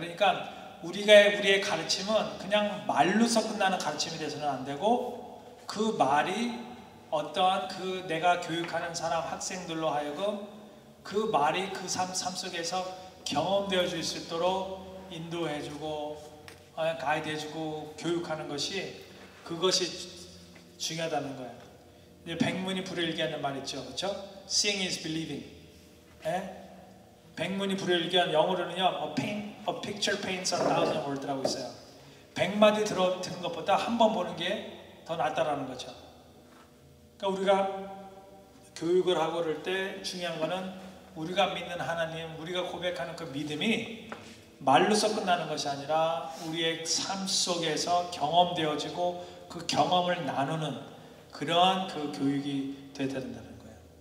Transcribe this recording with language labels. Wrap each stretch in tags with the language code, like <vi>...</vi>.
<ko>그러니까 우리의 가르침은 그냥 말로서 끝나는 가르침이 돼서는 안 되고 그 말이 어떠한 그 내가 교육하는 사람 학생들로 하여금 그 말이 그 삶 속에서 경험되어 줄 수 있도록 인도해주고 가이드해주고 교육하는 것이 그것이 중요하다는 거예요. 이제 백문이 불여일견하는 말 있죠, 그렇죠?</ko> <en>Seeing is believing.</en> <ko>백문이 불여일견 영어로는요,</ko> <en>a picture paints a thousand words라고</en> <ko>있어요. 100마디 듣는 것보다 한 번 보는 게 더 낫다라는 거죠. 그러니까 우리가 교육을 하고 그럴 때 중요한 거는 우리가 믿는 하나님, 우리가 고백하는 그 믿음이 말로서 끝나는 것이 아니라 우리의 삶 속에서 경험되어지고 그 경험을 나누는 그러한 그 교육이 되어야 된다는 거예요.</ko>